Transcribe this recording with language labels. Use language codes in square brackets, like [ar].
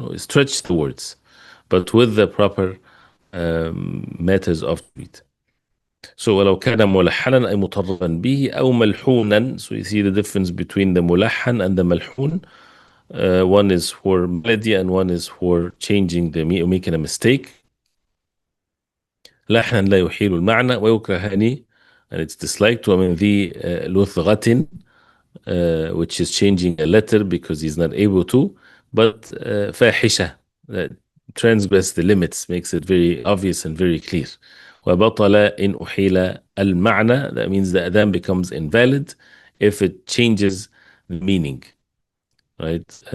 [en] No, stretch the words, but with the proper methods of tweet. [ar] So ولو كان ملحنا أي مطربا به أو ملحونا. [en] So you see the difference between the ملحن and the ملحون. One is for melody and one is for changing making a mistake. [ar] لحنا لا يحيل المعنى ويكرهني, [en] and it's disliked. [ar] ومن ذي لثغة, [en] which is changing a letter because he's not able to. But فاحشة, that transgress the limits, makes it very obvious and very clear. [ar] وبطل إن أحيل المعنى, [en] that means the adhan becomes invalid if it changes the meaning. Right?